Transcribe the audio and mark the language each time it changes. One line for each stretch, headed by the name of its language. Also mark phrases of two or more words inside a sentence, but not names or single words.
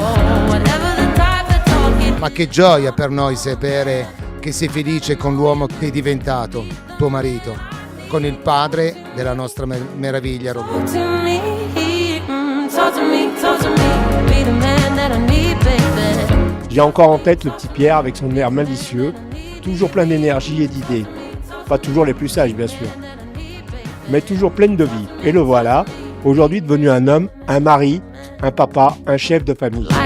Italian: Ma che gioia per noi sapere che sei felice con l'uomo che è diventato, tuo marito, con il padre della nostra meraviglia Roberto.
French: J'ai encore en tête le petit Pierre avec son air malicieux, toujours plein d'énergie et d'idées. Pas toujours les plus sages bien sûr, mais toujours pleine de vie. Et le voilà, aujourd'hui devenu un homme, un mari, un papa, un chef de famille.